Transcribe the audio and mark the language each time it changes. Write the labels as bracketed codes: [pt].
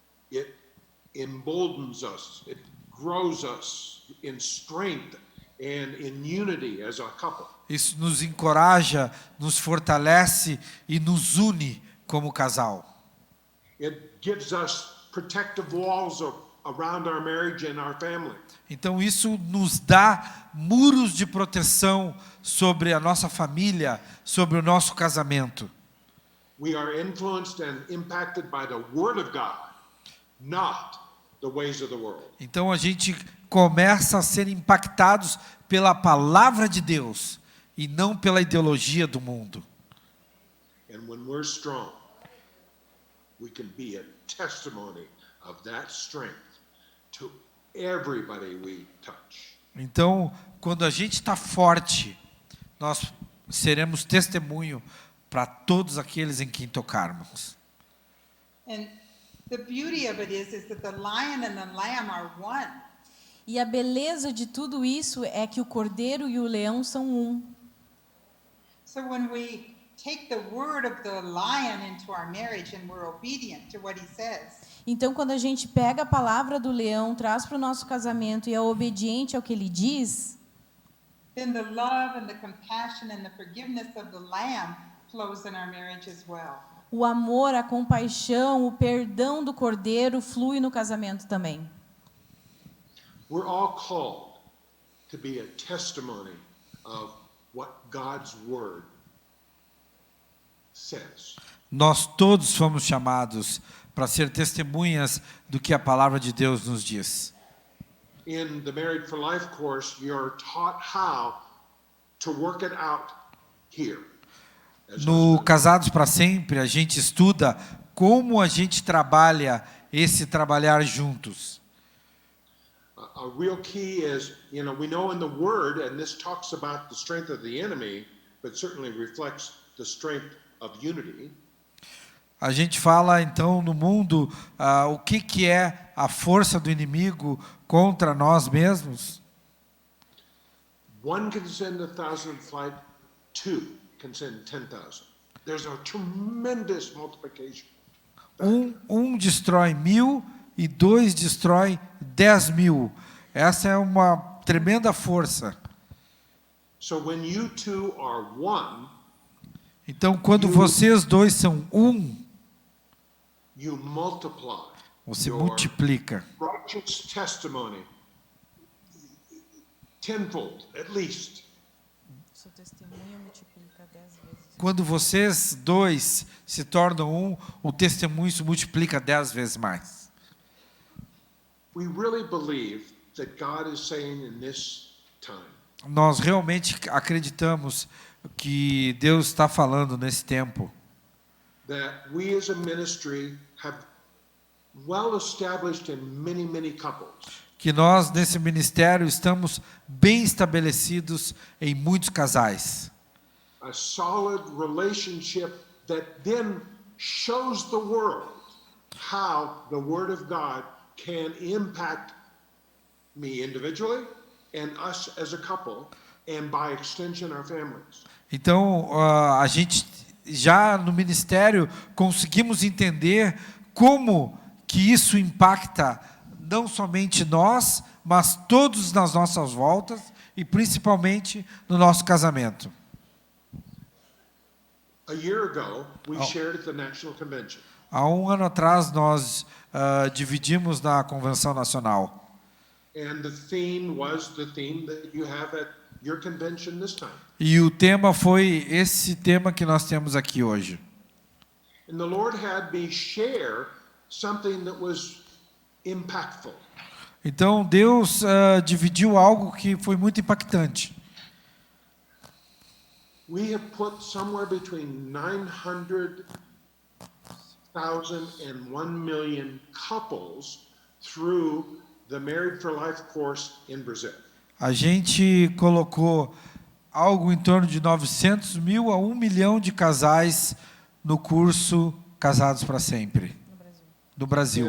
[en] It emboldens us, it grows us in strength and in unity as a couple. [pt] Isso nos encoraja, nos fortalece e nos une como casal. [en] It gives us protective walls around our marriage and our family. [pt] Então isso nos dá muros de proteção sobre a nossa família, sobre o nosso casamento. [en] We are influenced and impacted by the Word of God, not the ways of the world. [pt] Então a gente começa a ser impactados pela palavra de Deus e não pela ideologia do mundo. [en] And when we're strong, we can be a testimony of that strength to everybody we touch. [pt] Então, quando a gente está forte, nós seremos testemunho para todos aqueles em quem tocarmos. [en] And the beauty of it is that the lion and the lamb are one. [pt] E a beleza de tudo isso é que o cordeiro e o leão são um. [en] So when we take the word of the lion into our marriage and we're obedient to what he says, [pt] Então, quando a gente pega a palavra do leão, traz para o nosso casamento e é obediente ao que ele diz, [en] then the love and the compassion and the forgiveness of the lamb flows in our marriage as well. [pt] o amor, a compaixão, o perdão do cordeiro flui no casamento também. [en] We're all called to be a testimony of what God's Word says. [pt] Nós todos fomos chamados para ser testemunhas do que a palavra de Deus nos diz. [en] In the Married for Life course, you're taught how to work it out here. as [pt] No [en] husband. [pt] Casados para Sempre, a gente estuda como a gente trabalha esse trabalhar juntos. [en] A real key is, we know in the Word, and this talks about the strength of the enemy, but certainly reflects the strength of unity. [pt] A gente fala, então, no mundo, o que é a força do inimigo contra nós mesmos. [en] One can send 1,000 flight, two can send 10,000. There's a tremendous multiplication. [pt] Um destrói 1.000 e 2 destrói 10.000. Essa é uma tremenda força. [en] So when you two are one, [pt] Então, quando vocês dois são um, [en] you multiply [pt] você [en] your [pt] multiplica. [en] righteous testimony tenfold, at least. [pt] Seu testemunho multiplica 10 vezes. Quando vocês dois se tornam um, o testemunho se multiplica 10 vezes mais. [en] We really believe that God is saying in this time, [pt] Nós realmente acreditamos que Deus está falando nesse tempo. [en] that we as a ministry have well established in many, many couples. [pt] Que nós, nesse ministério, estamos bem estabelecidos em muitos casais. [en] A solid relationship that then shows the world how the Word of God can impact me individually and us as a couple, and by extension our families. [pt] Então, a gente já no ministério conseguimos entender como que isso impacta não somente nós, mas todos nas nossas voltas e principalmente no nosso casamento. [en] A year ago, we shared at the National Convention. [pt] Há um ano atrás nós dividimos na Convenção Nacional. [en] And the theme was the theme that you have at your convention this time. [pt] E o tema foi esse tema que nós temos aqui hoje. [en] And the Lord had me share something that was impactful. [pt] Então Deus dividiu algo que foi muito impactante. [en] We have put somewhere between 900,000 and 1 million couples through the Married for Life course in Brazil. [pt] A gente colocou algo em torno de 900 mil a 1 milhão de casais no curso Casados para Sempre, no Brasil.